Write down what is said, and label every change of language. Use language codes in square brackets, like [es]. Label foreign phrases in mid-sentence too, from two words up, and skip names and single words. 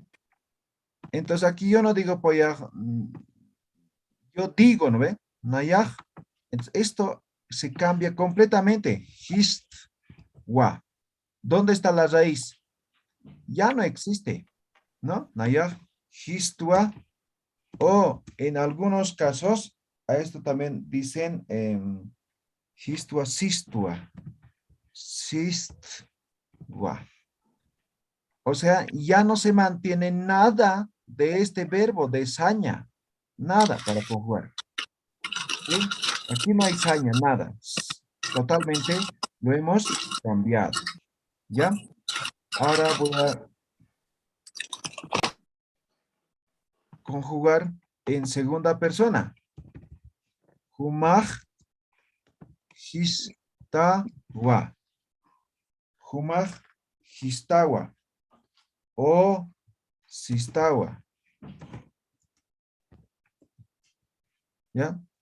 [es] Entonces aquí yo no digo poyaj, yo digo, ¿no ve? [ay] Nayaj. [es] Entonces, esto se cambia completamente. Hist, wa. ¿Dónde está la raíz? Ya no existe, ¿no? [ay] Nayaj, histua. [es] O en algunos casos, a esto también dicen [ay] histua, sistua. Sistua. [es] O sea, ya no se mantiene nada de este verbo de saña. Nada para conjugar. ¿Sí? Aquí no hay saña, nada. Totalmente lo hemos cambiado. ¿Ya? Ahora voy a conjugar en segunda persona. [ay] Humaj, histawa. Humaj, histawa. O sistawa. [es] ¿Ya?